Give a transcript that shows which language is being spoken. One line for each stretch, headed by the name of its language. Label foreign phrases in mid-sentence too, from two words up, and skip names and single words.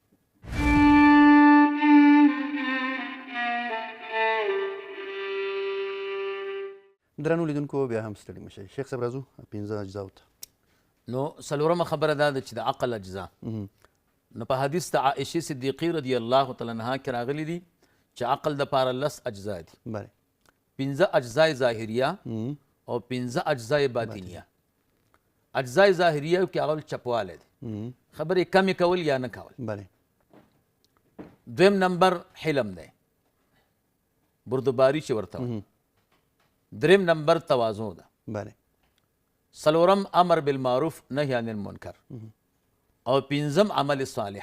Pashto: درنو لیدونکو بیا هم ستړي مه شئ. شیخ صاحب راځو پنځه اجزاو ته. نو څلورمه خبره دا ده چې د عقل اجزا، نو په حدیث د عائشې صدیقې
Arabic: رضی الله تعالی عنها
Pashto: کې راغلی دي چې عقل دپاره 10 اجزا دي، بله 15 اجزای ظاهریه او 15 اجزای باطنیه. اجزای ظاهریه کې اول چپوالی دی، خبرې کمې کول یا نه کول. بله دویم نمبر حلم دی، بردباری چې ورته. دریم نمبر تواضع ده. بله څلورم
Arabic: امر بالمعروف نهی عن المنکر،
Pashto: او پنځم
Arabic: عمل صالح.